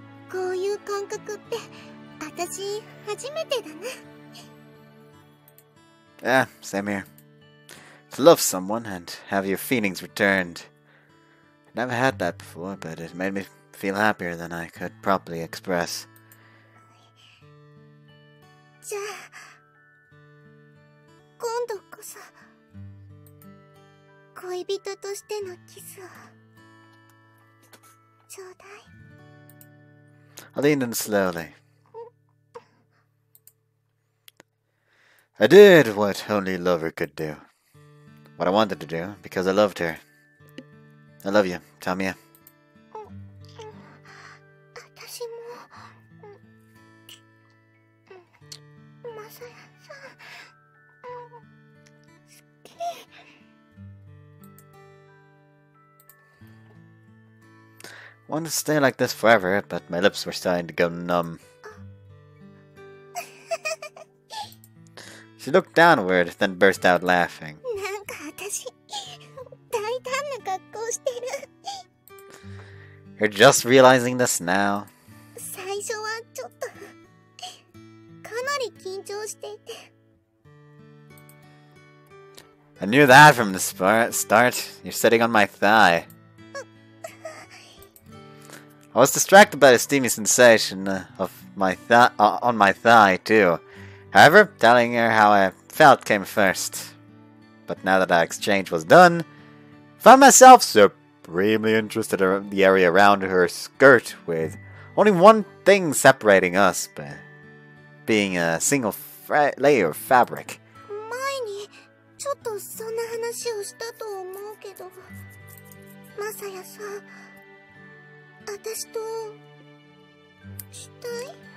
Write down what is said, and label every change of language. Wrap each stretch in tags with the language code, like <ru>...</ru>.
<ja>こういう感覚って、私、初めてだな。</ja> <en>Yeah, same here. To love someone and have your feelings returned. Never had that before, but it made me feel happier than I could properly express.</en> <ja>じゃあ、今度こそ、恋人としてのキスを、ちょうだい。</ja> <en>I leaned in slowly. I did what only a lover could do. What I wanted to do, because I loved her. I love you, Tamie.</en> <ja>私も、まさやさん、好き。</ja> <en>I wanted to stay like this forever, but my lips were starting to go numb. She looked downward, then burst out laughing.</en> <ja>なんか私、大胆な格好してる。</ja> <en>You're just realizing this now?</en> <ja>最初はちょっと、かなり緊張していて。</ja> <en>I knew that from the start. You're sitting on my thigh. I was distracted by the steamy sensation of my on my thigh too. However, telling her how I felt came first. But now that our exchange was done, I found myself supremely interested in the area around her skirt, with only one thing separating us, but being a single layer of fabric.</en> <ja>前にちょっとそんな話をしたと思うけど、まさやさ、私としたい？</ja>